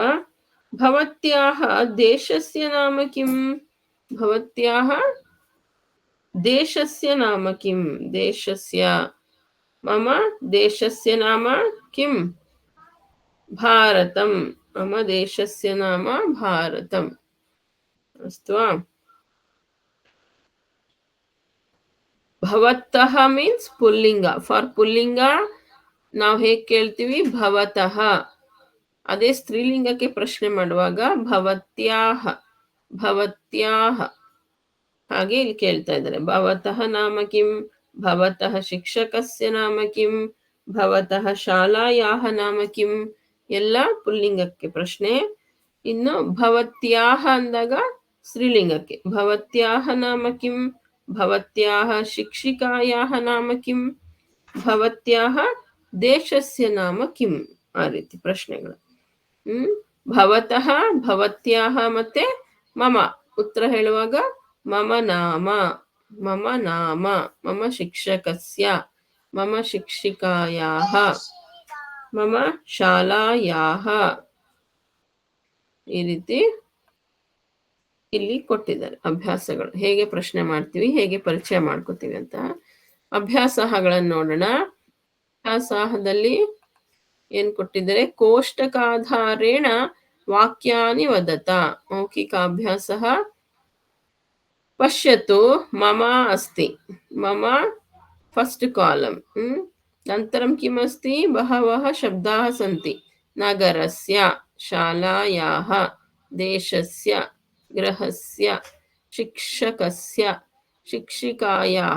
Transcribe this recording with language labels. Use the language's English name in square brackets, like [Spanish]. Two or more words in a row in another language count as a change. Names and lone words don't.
[Sanskrit] भवत्याः देशस्य नाम किं, भवत्याः देशस्य नाम किं, देशस्य, मम देशस्य नाम किं, भारतं, मम देशस्य नाम भारतम्. अस्तु वा. [Kannada] ಭವತಃ ಮೀನ್ಸ್ ಪುಲ್ಲಿಂಗ. ಫಾರ್ ಪುಲ್ಲಿಂಗ ನಾವು ಹೇಗೆ ಕೇಳ್ತೀವಿ, ಭವತಃ. ಅದೇ ಸ್ತ್ರೀಲಿಂಗಕ್ಕೆ ಪ್ರಶ್ನೆ ಮಾಡುವಾಗ ಭವತ್ಯಾಹ, ಭವತ್ಯಾಹ ಹಾಗೆ ಇಲ್ಲಿ ಕೇಳ್ತಾ ಇದ್ದಾರೆ. [Sanskrit] ಭವತಃ ನಾಮ ಕಿಂ, ಭವತಃ ಶಿಕ್ಷಕಸ್ಯ ನಾಮ ಕಿಂ, ಭವತಃ ಶಾಲಾಯಾಹ ನಾಮ ಕಿಂ, [Kannada] ಎಲ್ಲ ಪುಲ್ಲಿಂಗಕ್ಕೆ ಪ್ರಶ್ನೆ. ಇನ್ನು ಭವತ್ಯಾಹ ಅಂದಾಗ ಸ್ತ್ರೀಲಿಂಗಕ್ಕೆ [Sanskrit] ಭವತ್ಯಾಹ ನಾಮ ಕಿಂ, ಭವತ್ಯಾಹ ಶಿಕ್ಷಿಕಾಯಾಹ ನಾಮ ಕಿಂ, ಭವತ್ಯಾಹ ದೇಶಸ್ಯ ನಾಮ ಕಿಂ, [Kannada] ಆ ರೀತಿ ಪ್ರಶ್ನೆಗಳು. [Sanskrit] ಭವತಃ, ಭವತ್ಯಾಹ [Kannada] ಮತ್ತೆ ಮಮ ಉತ್ತರ ಹೇಳುವಾಗ [Sanskrit] ಮಮ ನಾಮ, ಮಮ ನಾಮ, ಮಮ ಶಿಕ್ಷಕಸ್ಯ, ಮಮ ಶಿಕ್ಷಿಕಾಯಾಹ, ಮಮ ಶಾಲಾಯಾಹ, [Kannada] ಈ ರೀತಿ ಇಲ್ಲಿ ಕೊಟ್ಟಿದ್ದಾರೆ ಅಭ್ಯಾಸಗಳು. ಹೇಗೆ ಪ್ರಶ್ನೆ ಮಾಡ್ತೀವಿ, ಹೇಗೆ ಪರಿಚಯ ಮಾಡ್ಕೋತೀವಿ ಅಂತ. ಅಭ್ಯಾಸಗಳನ್ನು ನೋಡೋಣ. ಅಭ್ಯಾಸದಲ್ಲಿ ಏನ್ ಕೊಟ್ಟಿದ್ದಾರೆ, [Sanskrit] ಕೋಷ್ಟಕಾಧಾರೇಣ ವಾಕ್ಯಾನಿ ವದತ. [Kannada] ಮೌಖಿಕಾಭ್ಯಾಸ. [Sanskrit] ಪಶ್ಯತು ಮಮ अस्ति, मम [English] first column. [Sanskrit] अनन्तरं किम् अस्ति, बहवः शब्दाः सन्ति. नगरस्य, शालायाः, देशस्य, गृहस्य, शिक्षकस्य, शिक्षिकायाः.